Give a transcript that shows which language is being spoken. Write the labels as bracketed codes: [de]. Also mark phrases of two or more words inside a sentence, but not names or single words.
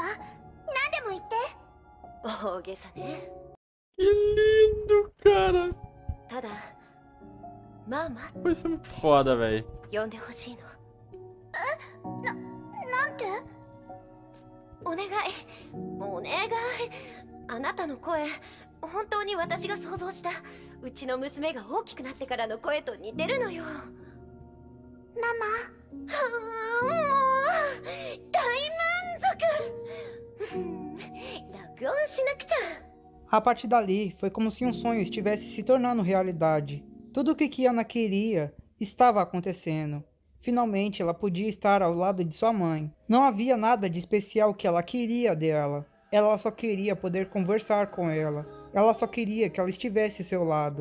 [ja] 何でも言って。大げさね。 [pt] Que lindo, cara. [ja] ただまあまあ [pt] Foi ser muito foda, velho. [ja] 呼んでほしいの。なんて？お願いお願い。あなたの声、本当に私が想像したうちの娘が大きくなってからの声と似てるのよ。ママ。はあ、もう大満足。録音しなくちゃ。 [pt] A partir dali, foi como se um sonho estivesse se tornando realidade. Tudo o que Kiana queria estava acontecendo. Finalmente, ela podia estar ao lado de sua mãe. Não havia nada de especial que ela queria dela. Ela só queria poder conversar com ela. Ela só queria que ela estivesse ao seu lado.